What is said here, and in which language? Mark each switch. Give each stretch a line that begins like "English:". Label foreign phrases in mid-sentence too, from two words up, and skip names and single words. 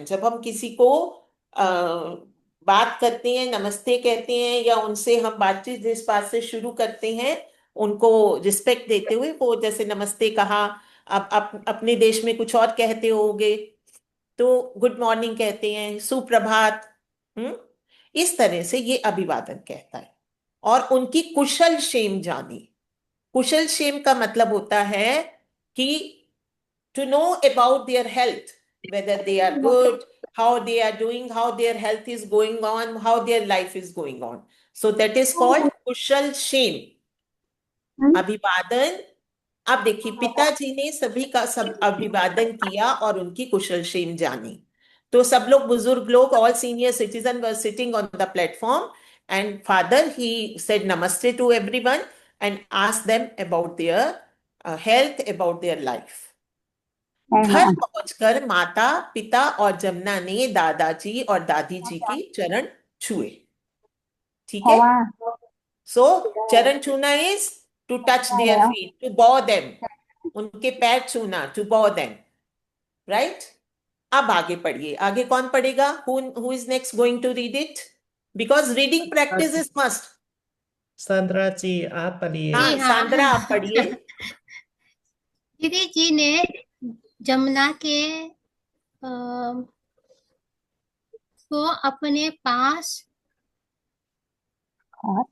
Hindi: जब हम किसी को अ, बात करते हैं, नमस्ते कहते हैं, या उनसे हम बातचीत जिस बात से शुरू करते हैं उनको रिस्पेक्ट देते हुए, वो जैसे नमस्ते कहा, अब अपने देश में कुछ और कहते होगे, तो
English: good morning
Hindi: कहते हैं, सुप्रभात। इस तरह से ये अभिवादन कहता है। और उनकी कुशल क्षेम जानी। कुशल क्षेम का मतलब होता है कि
English: to know about their health, whether they are good, how they are doing, how their health is going on, how their life is going on. So that is called
Hindi: कुशल क्षेम, अभिवादन। अब देखिए, पिताजी ने सभी का सब अभिवादन किया और उनकी कुशल क्षेम जानी। तो सब लोग, बुजुर्ग लोग,
English: all senior citizen were sitting on the platform, and father he said namaste to everyone and asked them about their health, about their life.
Thai: แน่นอ
Hindi: घर
Thai: น
Hindi: पहुंचकर माता पिता और जमुना ने दादाजी और दादी जी के चरण छुए। ठीक
Thai: เพราะ
Hindi: है।
Thai: ว่า
English: सो
Hindi: चरण छूना
English: is to touch their feet, to bow them,
Hindi: उनके पैर छूना,
English: to bow them, right.
Hindi: अब आगे पढ़िए। आगे कौन पढ़ेगा?
English: who is next going to read it? because reading practice is must.
Hindi: सांद्रा जी आप पढ़िए हाँ, जी हाँ सांद्रा आप पढ़िए। दीदी जी ने जमुना के अ, को अपने पास
Thai: ขอ